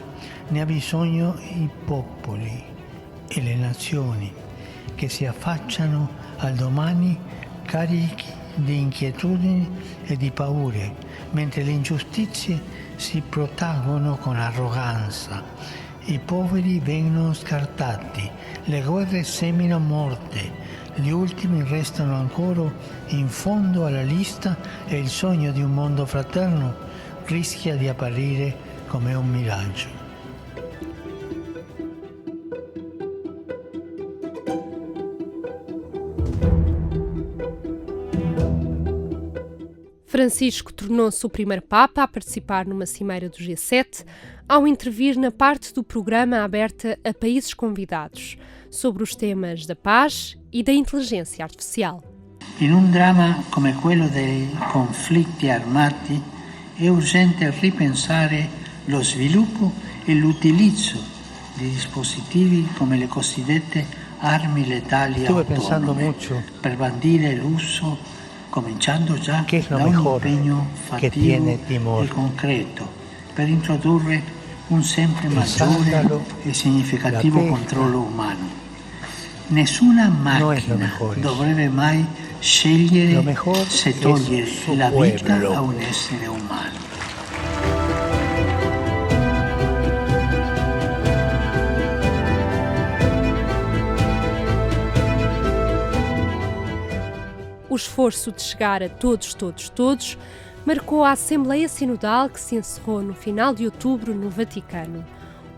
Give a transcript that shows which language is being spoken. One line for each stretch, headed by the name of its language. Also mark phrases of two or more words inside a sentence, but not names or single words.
Italian: Ne ha bisogno i popoli e le nazioni che si affacciano al domani carichi di inquietudini e di paure, mentre le ingiustizie si protraggono con arroganza. I poveri vengono scartati, le guerre seminano morte, gli ultimi restano ancora in fondo alla lista e il sogno di un mondo fraterno rischia di apparire come un miraggio.
Portuguese: Francisco tornou-se o primeiro Papa a participar numa cimeira do G7 ao intervir na parte do programa aberta a países convidados sobre os temas da paz e da inteligência artificial.
Italian: In un dramma come quello dei conflitti armati è urgente ripensare lo sviluppo e l'utilizzo di dispositivi come le cosiddette armi letali autonome per bandire l'uso, cominciando già da un impegno fattivo e concreto, per introdurre un sempre maggiore e significativo controllo umano. Nessuna macchina dovrebbe mai scegliere se togliere la vita a un essere umano.
Portuguese: O esforço de chegar a todos marcou a Assembleia Sinodal que se encerrou no final de outubro no Vaticano.